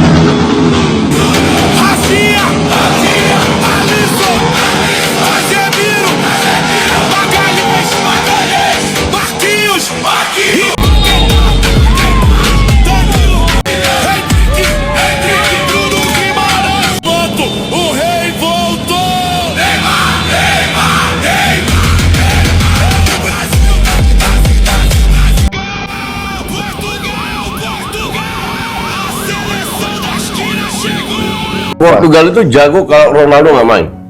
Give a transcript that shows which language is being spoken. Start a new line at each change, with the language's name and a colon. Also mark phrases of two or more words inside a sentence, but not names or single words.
Portuguese: Asia, Alisson, Casemiro, Magalhães, Marquinhos, Danilo, Henrique, Bruno Guimarães, o rei voltou. Neymar.
Indonesian: Portugal itu jago kalau Ronaldo nggak main.